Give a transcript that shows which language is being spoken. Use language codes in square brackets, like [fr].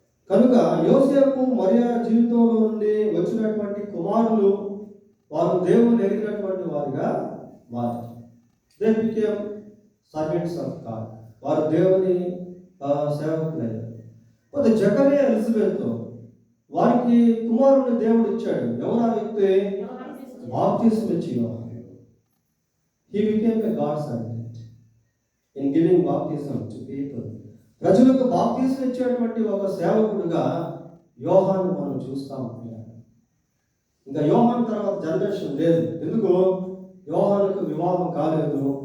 [te] కనుక యోసేపు మరియా జీవితంలో నుండి వచ్చినటువంటి కుమారులు వారు దేవుని ఎరిగినటువంటి వారిగా మారారు. [en] They became servants of God. [te] వారు దేవుని సేవకులయ్యారు. కొంత జకరియా ఎలిజబెత్ వారికి కుమారుని దేవుడు ఇచ్చాడు. ఎవరు ఆ వ్యక్తి? బాప్తిస్మం ఇచ్చి యోహాను. [en] He became a God servant in giving baptism to people. [te] ప్రజలకు బాప్తిస్మం ఇచ్చేటువంటి ఒక సేవకుడుగా యోహాను మనం చూస్తాం. ఇంకా యోహాను తర్వాత జనరేషన్ లేదు. ఎందుకు? యోహానుకు వివాహం కాలేదు.